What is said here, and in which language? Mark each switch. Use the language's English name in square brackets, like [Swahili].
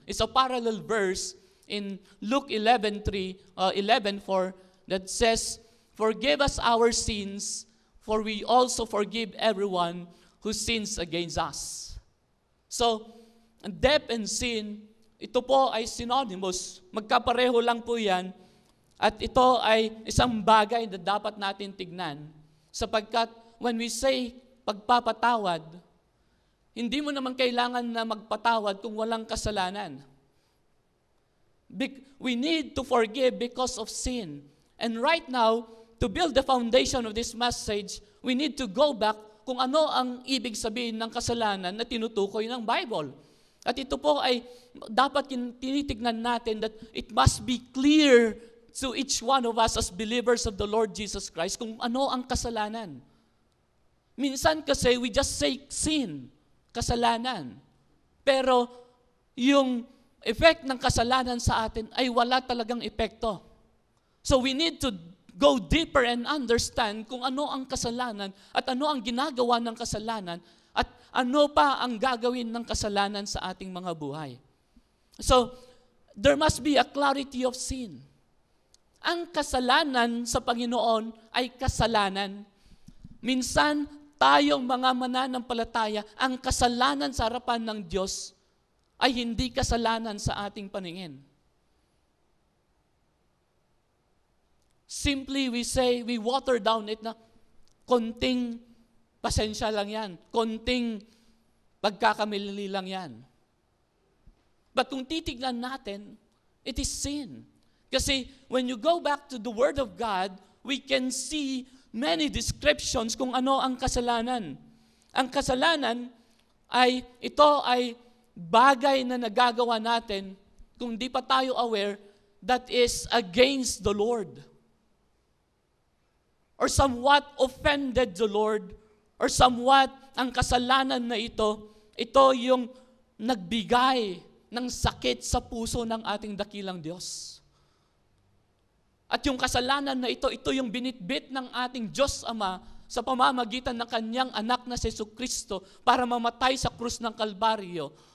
[English] It's a parallel verse in Luke 11:4 that says, forgive us our sins, for we also forgive everyone who sins against us. So, debt and sin, [Filipino] ito po ay [English] synonymous. [Filipino] Magkapareho lang po yan. At ito ay isang bagay na dapat natin tignan. Sapagkat [English] when we say [Filipino] pagpapatawad, hindi mo naman kailangan na magpatawad kung walang kasalanan. [English] We need to forgive because of sin. And right now, to build the foundation of this message, we need to go back [Filipino] kung ano ang ibig sabihin ng kasalanan na tinutukoy ng Bible. At ito po ay dapat tinitignan natin [English] that it must be clear to each one of us as believers of the Lord Jesus Christ [Filipino] kung ano ang kasalanan. Minsan kasi [English] we just say sin, kasalanan. [Filipino] Pero yung effect ng kasalanan sa atin ay wala talagang epekto. [English] So we need to go deeper and understand [Filipino] kung ano ang kasalanan at ano ang ginagawa ng kasalanan at ano pa ang gagawin ng kasalanan sa ating mga buhay. [English] So, there must be a clarity of sin. [Filipino] Ang kasalanan sa Panginoon ay kasalanan. Minsan, tayong mga mananampalataya, ang kasalanan sa harapan ng Diyos ay hindi kasalanan sa ating paningin. [English] Simply, we say, we water down it [Filipino] na konting pasensya lang yan, konting pagkakamali lang yan. [English] But [Filipino] kung titignan natin, [English] it is sin. Kasi when you go back to the Word of God, we can see many descriptions [Filipino] kung ano ang kasalanan. Ang kasalanan ito ay bagay na nagagawa natin kung di pa tayo aware [English] that is against the Lord. Or somewhat offended the Lord. [Filipino] Or somewhat ang kasalanan na ito yung nagbigay ng sakit sa puso ng ating dakilang Diyos. At yung kasalanan na ito yung binitbit ng ating Diyos Ama sa pamamagitan ng kanyang anak na si Jesucristo para mamatay sa krus ng Kalbaryo.